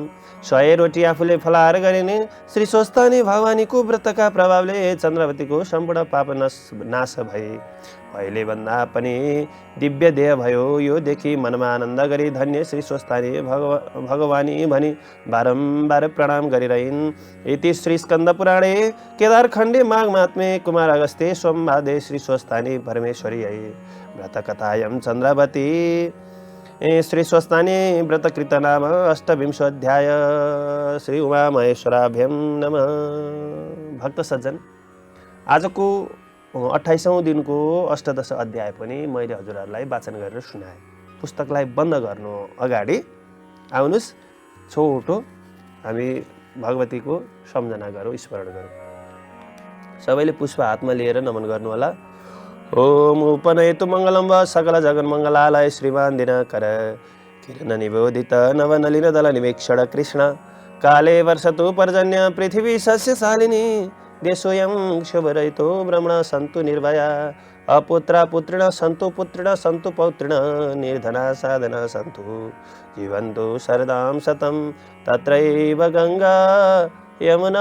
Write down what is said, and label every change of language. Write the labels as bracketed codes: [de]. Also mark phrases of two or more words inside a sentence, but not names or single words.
[ne] 100 रोटी आफूले फलाहार गरिन्। श्री स्वस्थानी भगवानीको व्रतका प्रभावले चन्द्रावतीको सम्पूर्ण पाप नाश भए। अहिले भन्दा पनि दिव्य देह भयो। यो देखि मनमा आनन्द गरी धन्य श्री स्वस्थानी भगवानी भनी बारम्बार प्रणाम गरिरहन्। [sa] इति श्री स्कन्द पुराणे केदारखण्डे माघ महात्म्ये कुमार अगस्त्ये सोमवादे श्री स्वस्थानी परमेश्वरी व्रतकथायं चन्द्रावती श्री स्वस्थानी व्रतकृत नाम 28 श्री उमा महेश्वराभ्यं नमः। [ne] भक्त सज्जन, आजको 28औं दिनको अष्टदश अध्याय पनि मैले हजुरहरूलाई वाचन गरेर सुनाएँ। पुस्तकलाई बन्द गर्नु अगाडि आउनुहोस् छोटो हामी भगवतीको सम्झना गरौँ, स्मरण गरौँ। सबैले पुष्प हातमा लिएर नमन गर्नु होला। [sa] ओम उपनयतु मङ्गलं वा सकल जगन्मङ्गलालय श्रीमान दिनकर किरण निबोधित नवनलिन दल निवेक्षण कृष्ण काले वर्षतु पर्जन्य पृथिवी सस्यशालिनी देशोऽयं शुभरहितो ब्रह्मण सन्तु निर्भया अपुत्रा पुत्रिण सन्तु पुत्रिण सन्तु पौत्रिण निर्धना साधना सन्तु जीवन्तु शरदां शतं तत्रैव गङ्गा यमुना